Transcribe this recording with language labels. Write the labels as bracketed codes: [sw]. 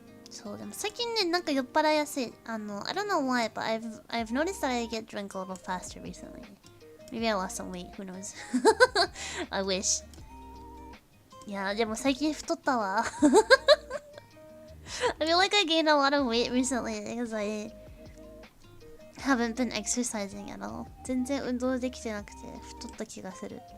[ja] So, でも最近ね、なんか酔っ払いやすい。 [en] I don't know why, but I've noticed that I get drunk a little faster recently. Maybe I lost some weight, who knows? I wish. [ja] いや、でも最近太ったわ。 [en] I feel like I gained a lot of weight recently because I haven't been exercising at all. [ja] 全然運動できてなくて太った気がする。